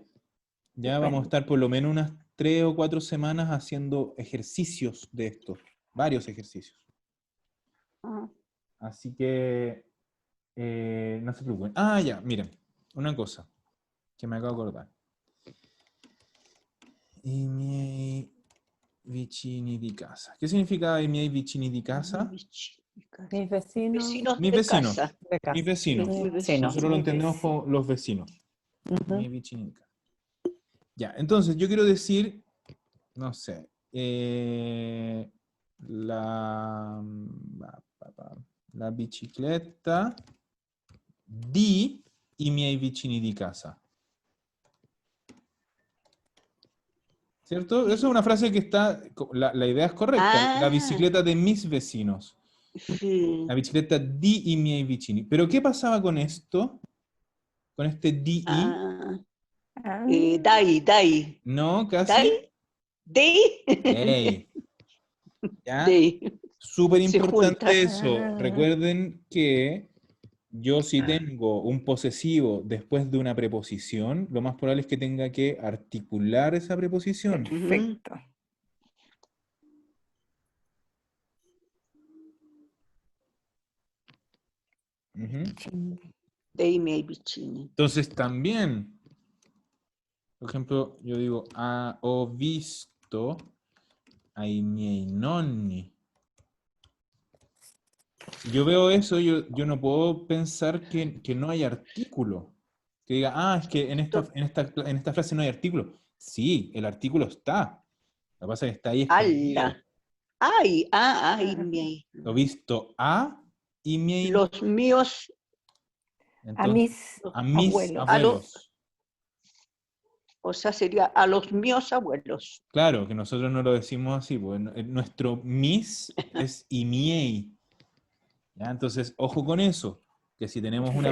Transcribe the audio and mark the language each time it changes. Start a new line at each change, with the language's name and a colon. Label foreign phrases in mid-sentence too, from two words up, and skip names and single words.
Spanish: Ya vamos a estar por lo menos unas 3 o 4 semanas haciendo ejercicios de esto. Varios ejercicios. Ah, Así que no se preocupen. Ah, ya, miren. Una cosa que me acabo de acordar.
Italian: I miei vicini di casa.
Spanish: ¿Qué significa
Italian: i miei vicini di casa?
Spanish: Mis vecinos Vecinos Mis de vecinos. casa. de casa. Mis vecinos. Mis Mis vecinos. Nosotros lo Mis entendemos vecinos. como los vecinos. Ujú.
Italian: Miei vicini di casa. Ya, entonces yo quiero decir, no sé, la, la bicicletta di i miei vicini di casa.
Spanish: ¿Cierto? Eso es una frase que está, la idea es correcta, la Ah, bicicleta de mis vecinos, sí.
Italian: la bicicletta di i miei vicini.
Spanish: Pero ¿qué pasaba con esto? Con este
Italian: di i? Ah, Ah, dai.
Spanish: No, casi.
Italian: Dai, dei,
Spanish: Ey, ¿ya?
Italian: dei.
Spanish: Súper Se junta. importante eso. ah, Recuerden que yo si tengo un posesivo después de una preposición, lo más probable es que tenga que articular esa preposición. perfecto. Ujú.
Italian: Dei miei vicini.
Spanish: Entonces también, por ejemplo, yo digo,
Italian: ho visto ai miei nonni.
Spanish: Si yo veo eso, yo no puedo pensar que no hay artículo. Que diga, es que en esta frase no hay artículo. Sí, el artículo está. Lo que pasa es que está ahí escondido.
Italian: Alla. Ai, i Ah, miei. Ho visto a i miei
Spanish: Los míos, A Entonces, mis a mis abuelos. abuelos. O sea, sería a los míos abuelos. Claro, que nosotros no lo decimos así, pues nuestro mis es imiei. ¿Ya? Entonces, ojo con eso, que si tenemos una